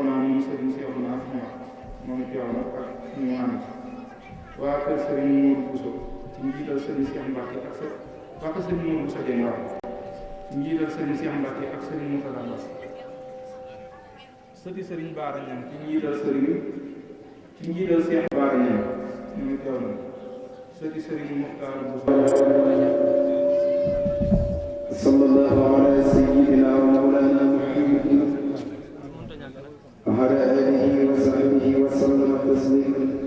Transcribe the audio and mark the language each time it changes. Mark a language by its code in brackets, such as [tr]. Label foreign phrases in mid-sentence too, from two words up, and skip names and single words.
[wo] moom Serigne Cheikh moom teew na ak ñu mu àndal waa kër Serigne Mour Bousso ci njiital Serigne Cheikh Mbacke ak waa kër Serigne Mour Bousso Dieng waaw ci njiital Serigne Cheikh Mbacke ak Serigne Moussa Dambas sëti Serigne Baara Ñam ci njiital Cheikh Baara Ñam ñoom teew na sëti Serigne Mokhtar Bousso [ar] صلى الله على سيدنا ومولانا محمد وعلى آله وصحبه وسلم تسليما